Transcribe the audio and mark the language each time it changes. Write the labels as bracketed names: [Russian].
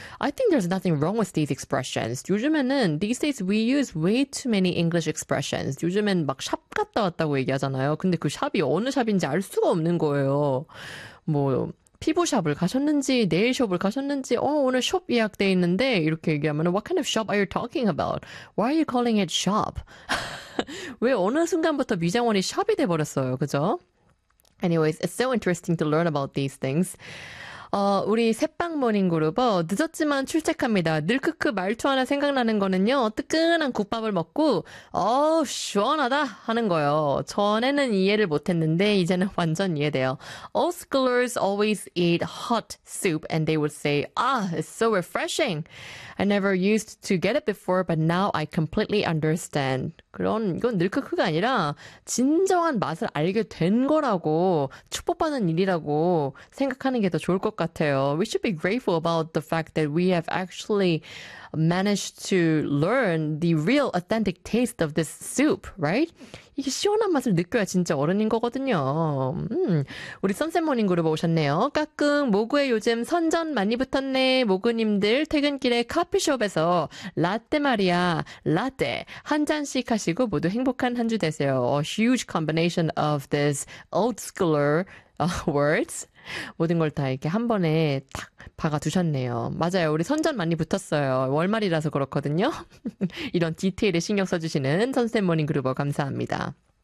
[English] I think there's nothing wrong with these expressions. [Korean] 요즘에는 [English] these days we use way too many English expressions. [Korean] 요즘엔 막 샵 갔다 왔다고 얘기하잖아요. 근데 그 샵이 어느 샵인지 알 수가 없는 거예요. 뭐 피부샵을 가셨는지 네일숍을 가셨는지 오늘 숍 예약돼 있는데 이렇게 얘기하면 [English] What kind of shop are you talking about? Why are you calling it shop? [Korean] 왜 어느 순간부터 미장원이 샵이 돼버렸어요, 그죠? [English] Anyways, it's so interesting to learn about these things. [Korean] 우리 새빵 모닝 그룹은 늦었지만 출첵합니다. 늘크크 말투 하나 생각나는 거는요. 뜨끈한 국밥을 먹고 시원하다 하는 거예요. 전에는 이해를 못했는데 이제는 완전 이해돼요. [English] Old schoolers always eat hot soup and they would say, ah, it's so refreshing. I never used to get it before, but now I completely understand. [Korean] 그런 이건 늘크크가 아니라 진정한 맛을 알게 된 거라고 축복받는 일이라고 생각하는 게 더 좋을 것 같아요. [English] We should be grateful about the fact that we have actually managed to learn the real authentic taste of this soup, right? [Korean] 이게 시원한 맛을 느껴야 진짜 어른인 거거든요. 우리 선샘모닝 그룹 오셨네요. 까꿍, 모구에 요즘 선전 많이 붙었네. 모구님들 퇴근길에 커피숍에서 라떼 말이야, 라떼 한 잔씩 하시고 모두 행복한 한 주 되세요. [English] A huge combination of this old schooler words. [Korean] 모든 걸 다 이렇게 한 번에 탁 박아두셨네요. 맞아요. 우리 선전 많이 붙었어요. 월말이라서 그렇거든요. 이런 디테일에 신경 써주시는 선샘 모닝 그룹어 감사합니다.